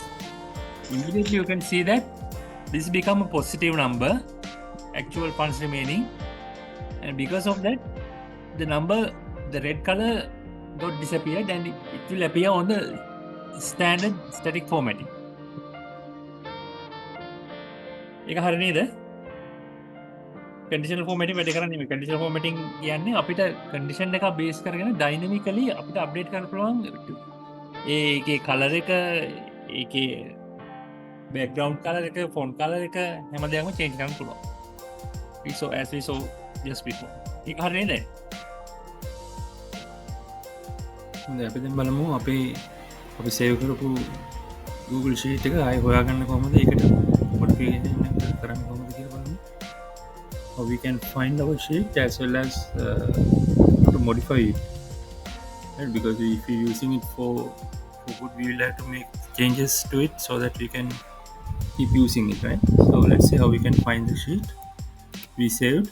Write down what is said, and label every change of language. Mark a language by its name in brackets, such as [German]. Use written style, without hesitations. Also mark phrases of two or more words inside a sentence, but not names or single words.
[English] Immediately you can see that this become a positive number, actual funds remaining, and because of that the number, the red color got disappeared and it will appear on the standard static formatting. [Sinhala] ඒක හරිය නේද? [English] conditional formatting [Sinhala] වැඩ කරන්නේ මේ [English] conditional formatting [Sinhala] කියන්නේ අපිට condition එක base කරගෙන dynamically අපිට update කරන්න පුළුවන් ඒකේ color එක, ඒකේ [English] background color [Sinhala] එක, [English] font color [Sinhala] එක හැම දෙයක්ම change කරන්න පුළුවන්. [English] So as we saw just before. [Sinhala] ඒක හරිය නේද? හොඳයි අපි දැන් බලමු අපේ අපි සේව් කරපු Google Sheet එක ආයෙ හොයාගන්න කොහොමද ඒකට modification එක කරන්න කොහොමද කියලා බලමු. [English] How we can find our sheet as well as how to modify it, right? Because if you're using it for good, we will have to make changes to it so that we can keep using it, right? So let's see how we can find the sheet we saved.